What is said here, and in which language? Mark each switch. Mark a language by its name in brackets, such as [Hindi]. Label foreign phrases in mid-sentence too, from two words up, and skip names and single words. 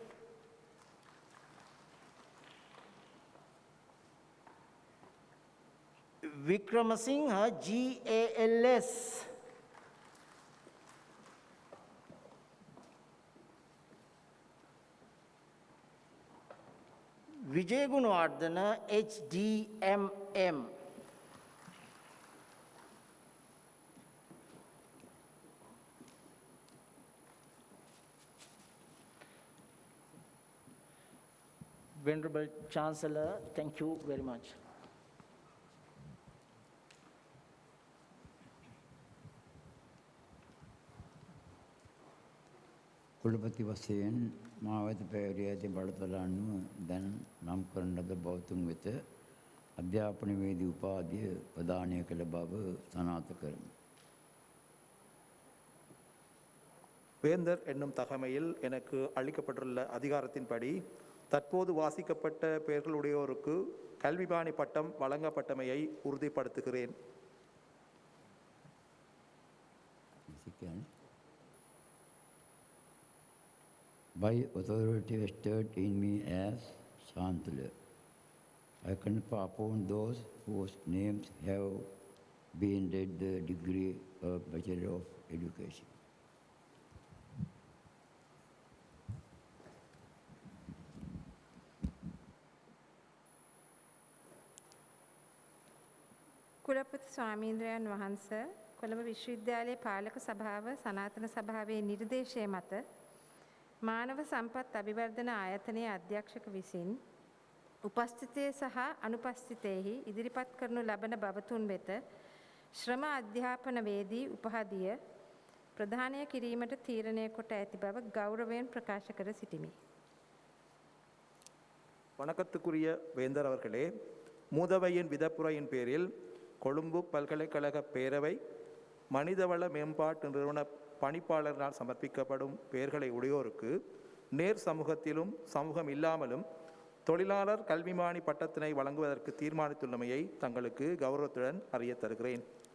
[English] Vikramasinghe GALS. Vijay Gunawardena HDMM. Venerable Chancellor, thank you very much. [Sinhala] කුලපති වශයෙන් මා වෙත පැවරී ඇති බලතල අනුව දැන් නම් කරන ලද බෞතුන් වෙත අධ්‍යාපනවේදී උපාධිය ප්‍රදානය කළ බව සනාථ කරමි. [Tamil] வேந்தர் என்னும் தகமையில் எனக்கு அளிக்கப்பட்டுள்ள அதிகாரத்தின்படி தற்போது வாசிக்கப்பட்ட பெயர்களுடையோருக்கு கல்விபாணி பட்டம் வழங்கப்பட்டமையை உறுதிப்படுத்துகிறேன். [English] By authority vested in me as Chancellor, I confer upon those whose names have been read the degree of Bachelor of Education. [Sinhala] කුලපති ස්වාමීන්ද්‍රයන් වහන්සේ කොළඹ විශ්වවිද්‍යාලයේ පාලක සභාව සනාතන සභාවේ නිර්දේශය මත මානව සම්පත් අභිවර්ධන ආයතනයේ අධ්‍යක්ෂක විසින් උපස්ථිතයේ සහ අනුපස්ථිතයේහි ඉදිරිපත් කරනු ලබන බවතුන් වෙත ශ්‍රම අධ්‍යාපනවේදී උපාධිය ප්‍රදානය කිරීමට තීරණය කොට ඇති බව ගෞරවයෙන් ප්‍රකාශ කර සිටිමි. [Tamil] வணக்கத்துக்குரிய வேந்தர் அவர்களே, மூதவையின் விதப்புரையின் பேரில் கொழும்பு பல்கலைக்கழக பேரவை மனிதவள மேம்பாட்டு நிறுவன பணிப்பாளரினால் சமர்ப்பிக்கப்படும் பெயர்களை உடையோருக்கு நேர் சமூகத்திலும் சமூகம் இல்லாமலும் தொழிலாளர் கல்விமானி பட்டத்தினை வழங்குவதற்கு தீர்மானித்துள்ளமையை தங்களுக்கு கௌரவத்துடன் அறிய தருகிறேன்.